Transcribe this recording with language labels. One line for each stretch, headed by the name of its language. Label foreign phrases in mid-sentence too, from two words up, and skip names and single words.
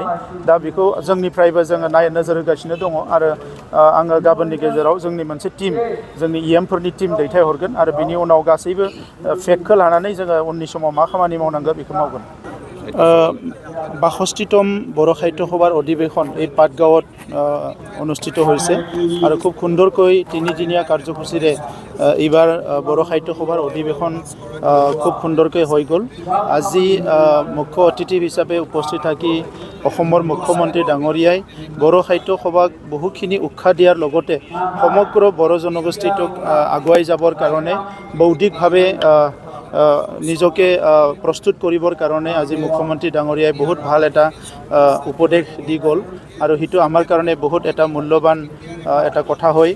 Bodo: दा बेखौ जोंनिफ्रायबो जोङो नोजोर होगासिनो दङ आरो आङो गाबोननि गेजेराव जोंनि मोनसे टीम, जोंनि इएमफोरनि टीम दैथायहरगोन आरो बिनि उनाव गासैबो फेक्टखौ लानानै जोङो उननि समाव मा खामानि मावनांगौ बेखौ मावगोन।
Assamese: 62তম बर' साहित्य सभार अधिवेशन এই পাটগাঁৱত অনুষ্ঠিত হৈছে আৰু খুব সুন্দৰকৈ তিনিদিনীয়া কাৰ্যসূচীৰে এইবাৰ বৰ সাহিত্য সভাৰ অধিৱেশন খুব সুন্দৰকৈ হৈ গ'ল। আজি মুখ্য অতিথি হিচাপে উপস্থিত থাকি অসমৰ মুখ্যমন্ত্ৰী ডাঙৰীয়াই বৰ সাহিত্য সভাক বহুখিনি উৎসাহ দিয়াৰ লগতে সমগ্ৰ বৰ জনগোষ্ঠীটোক আগুৱাই যাবৰ কাৰণে বৌদ্ধিকভাৱে নিজকে প্ৰস্তুত কৰিবৰ কাৰণে আজি মুখ্যমন্ত্ৰী ডাঙৰীয়াই বহুত ভাল এটা উপদেশ দি গ'ল আৰু সেইটো আমাৰ কাৰণে বহুত এটা মূল্যৱান এটা কথা হয়।